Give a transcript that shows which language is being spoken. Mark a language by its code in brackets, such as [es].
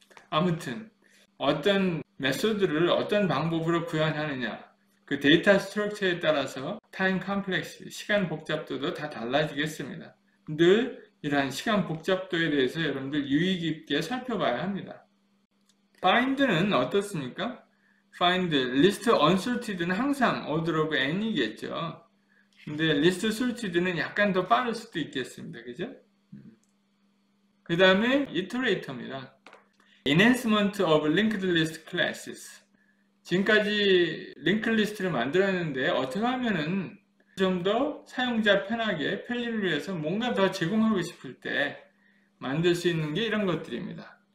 [ko] 아무튼 어떤 메소드를 어떤 방법으로 구현하느냐, 그 데이터 스트럭처에 따라서 타임 컴플렉스, 시간 복잡도도 다 달라지겠습니다. 늘 이러한 시간 복잡도에 대해서 여러분들 유의 깊게 살펴봐야 합니다. find는 어떻습니까? find, list unsorted는 항상 order of n이겠죠. 근데 list sorted는 약간 더 빠를 수도 있겠습니다. 그죠? 그 다음에 iterator입니다. [en] enhancement of linked list classes. [ko] 지금까지 linked list를 만들었는데 어떻게 하면은 좀 더 사용자 편하게 편리를 위해서 뭔가 더 제공하고 싶을 때 만들 수 있는 게 이런 것들입니다.